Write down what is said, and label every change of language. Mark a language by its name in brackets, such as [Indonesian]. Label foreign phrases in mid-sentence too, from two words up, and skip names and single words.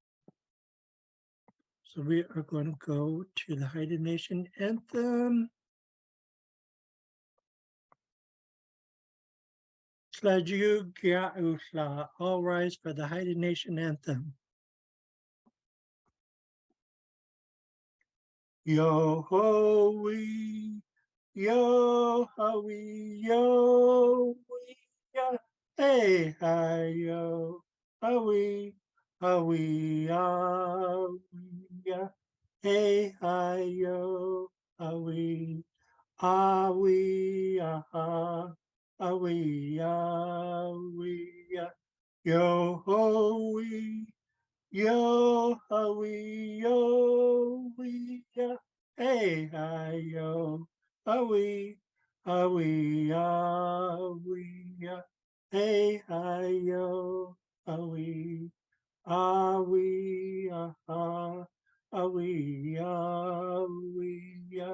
[English] So we are going to go to the Haida Nation anthem. [Haida] Slaju Gia Usla. [English] All rise for the Haida Nation anthem. Yo ho wee, yo ho wee, yo wee, ya. Hey hi yo, ho wee, ya wee, ya. Hey hi yo, ho wee, ah, wee, ya. Yo ho wee. Yo, ya. Hey, hi, yo, ya. Hey, hi, yo, ah, ya.